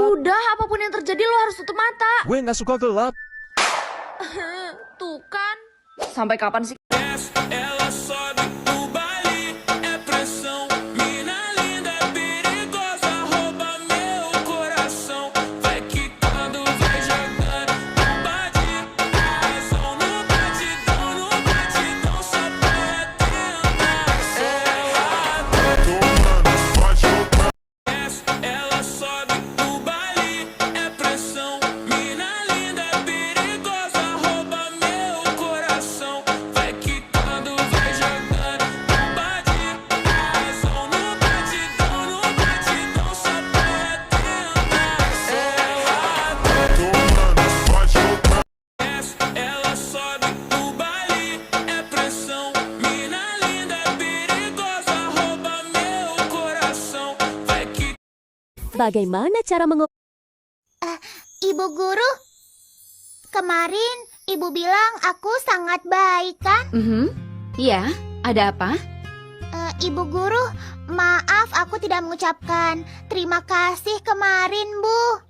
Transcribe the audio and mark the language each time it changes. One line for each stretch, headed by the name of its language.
Indonesian: Udah, apapun yang terjadi lo harus tutup mata. Gue nggak suka gelap. Tuh kan. Sampai kapan sih?
Portuguese: Ela sobe o baile, é pressão. Mina linda, perigosa, rouba meu coração. Vai quicando, vai jogando, bate, razão no batidão, só pra tentar. Ela sobe o baile, é pressão. Mina linda, perigosa, rouba meu coração. Vai quicando, vai jogando, bate, razão no batidão, só pra tentar. Ela sobe o baile, é pressão. Mina linda, perigosa, rouba meu coração. Vai que
Indonesian: Bagaimana cara Ibu guru, kemarin ibu bilang aku sangat baik kan? Iya, ada apa? Ibu guru, maaf aku tidak mengucapkan terima kasih kemarin, Bu.